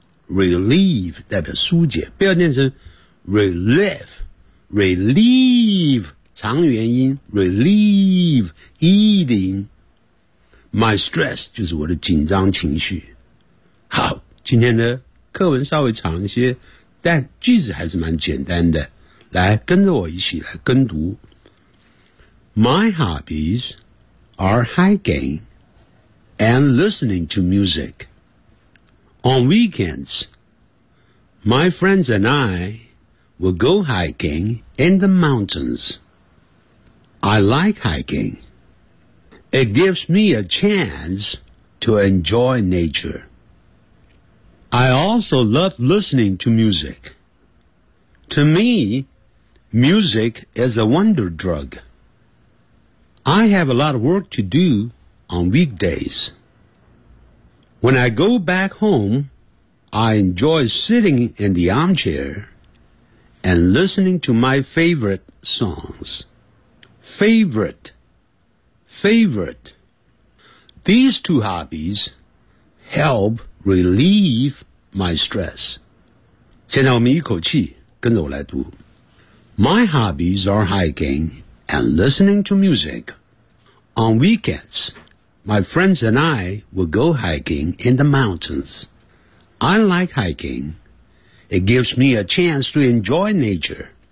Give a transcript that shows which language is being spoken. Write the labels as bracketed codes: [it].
[zh] relieve 代表疏解，不要念成 relieve， relieve长元音 relieve [en] easing my stress， [zh] 就是我的紧张情绪。好，今天的课文稍微长一些，但句子还是蛮简单的，来跟着我一起来跟读。 [en] My hobbies are hiking and listening to music. On weekends, my friends and I will go hiking in the mountainsI like hiking. It gives me a chance to enjoy nature. I also love listening to music. To me, music is a wonder drug. I have a lot of work to do on weekdays. When I go back home, I enjoy sitting in the armchair and listening to my favorite songs. Favorite. These two hobbies help relieve my stress. [zh] 现在我们一口气跟着我来读。 [en] My hobbies are hiking and listening to music. On weekends, my friends and I will go hiking in the mountains. I like hiking. It gives me a chance to enjoy nature.